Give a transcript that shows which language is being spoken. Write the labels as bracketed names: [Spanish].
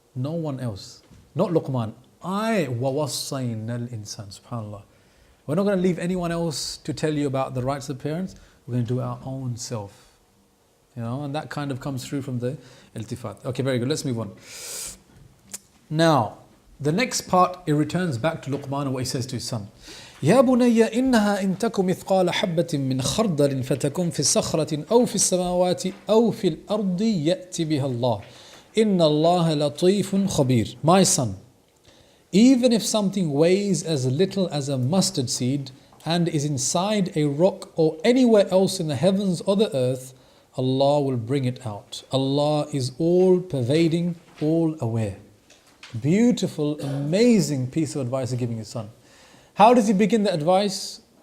[English] No one else. Not Luqman. [Arabic] وَوَصَّيْنَا الْإِنسَانِ. [English] SubhanAllah. We're not going to leave anyone else to tell you about the rights of the parents. We're going to do it our own self. And that kind of comes through from the iltifat. Okay, very good. Let's move on. Now, the next part, it returns back to Luqman and what he says to his son. [Arabic] يا بني إنها إن تك مثقال حبة من خردل فتكن في صخرة أو في السماوات أو في الأرض يأتي بها الله إن الله لطيف خبير. [English] My son, even if something weighs as little as a mustard seed and is inside a rock or anywhere else in the heavens or the earth, Allah will bring it out. Allah is all pervading, all aware. Beautiful, amazing piece of advice he's giving his son. How does he begin the advice?